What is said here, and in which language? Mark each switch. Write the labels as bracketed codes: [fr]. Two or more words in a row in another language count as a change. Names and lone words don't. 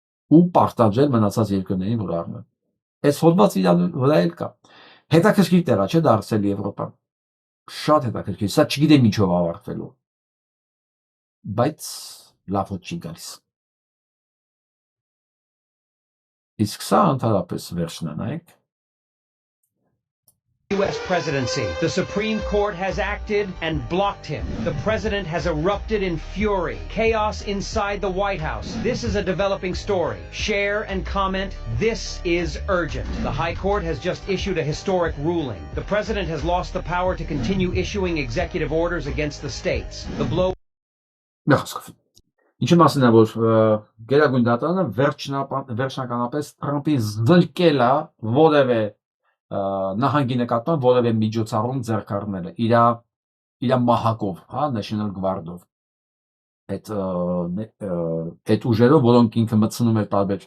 [hy] ու պարտադրել մնացած երկրներին, որ առնեն։ Այս հոդվածը իր վրա էլ կա։ Հետաքրքիր տեղ է, չէ՞ դարձել Եվրոպան։ Շատ հետաքրքիր, սա չգիտեմ ինչով ավարտվելու։ Բայց լավ հոտ չի գալիս։ Իսկ սա ընդհանրապես վերջն է, նայեք։ [en] U.S. presidency. The Supreme Court has acted and blocked him. The president has erupted in fury. Chaos inside the White House. This is a developing story. Share and comment. This is urgent. The High Court has just issued a historic ruling. The president has lost the power to continue issuing executive orders against the states. The blow. [hy] Ինչի մասին է, որ Գերագույն դատարանը վերջնականապես Թրամփին զրկել է որևէ նահանգի նկատմամբ որևէ միջոցառում ձեռք առնելը իր մահակով, հա, National Guard-ով, այդ ուժերով, որոնք ինքը մտցնում էր տարբեր